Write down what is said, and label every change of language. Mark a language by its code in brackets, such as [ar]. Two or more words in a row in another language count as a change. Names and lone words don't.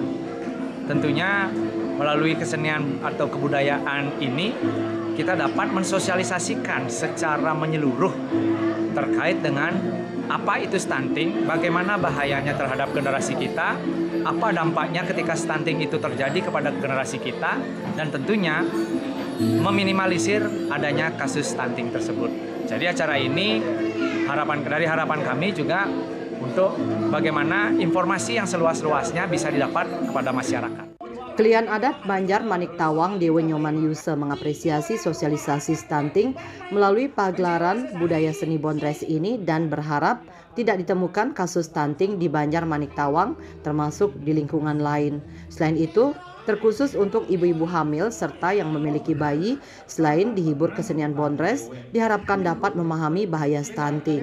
[id] Tentunya melalui kesenian atau kebudayaan ini kita dapat mensosialisasikan secara menyeluruh terkait dengan apa itu stunting, bagaimana bahayanya terhadap generasi kita, apa dampaknya ketika stunting itu terjadi kepada generasi kita, dan tentunya meminimalisir adanya kasus stunting tersebut. Jadi acara ini harapan kami juga untuk bagaimana informasi yang seluas-luasnya bisa didapat kepada masyarakat. Klien adat Banjar Manik Tawang Dewe Nyoman Yuse mengapresiasi sosialisasi stunting melalui pagelaran budaya seni bondres ini dan berharap tidak ditemukan kasus stunting di Banjar Manik Tawang termasuk di lingkungan lain. Selain itu, terkhusus untuk ibu-ibu hamil serta yang memiliki bayi, selain dihibur kesenian bondres, diharapkan dapat memahami bahaya stunting.